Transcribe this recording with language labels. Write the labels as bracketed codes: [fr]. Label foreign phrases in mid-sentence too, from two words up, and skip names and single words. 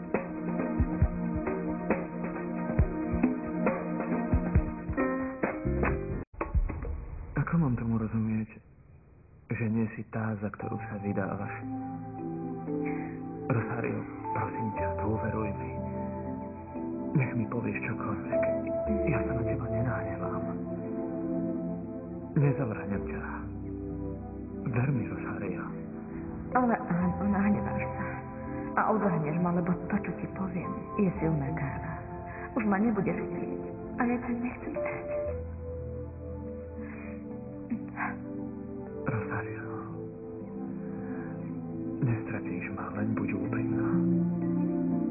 [sk] Ako mám tomu rozumieť, že nie si tá, za ktorú sa vydávaš? Rosario, prosím ťa, dôveruj mi. Nech mi povieš čokoľvek. Ja sa na teba nenahnevám. Nezavráňam ťa. Ver mi, Rosario. Ale áno, nahneváš sa. A odvrhneš ma, lebo to, čo ti poviem, je silná káva. Už ma nebudeš chcieť. A ja ťa nechcem strátiť. Rosario. Nestratíš ma, len buď úprimná.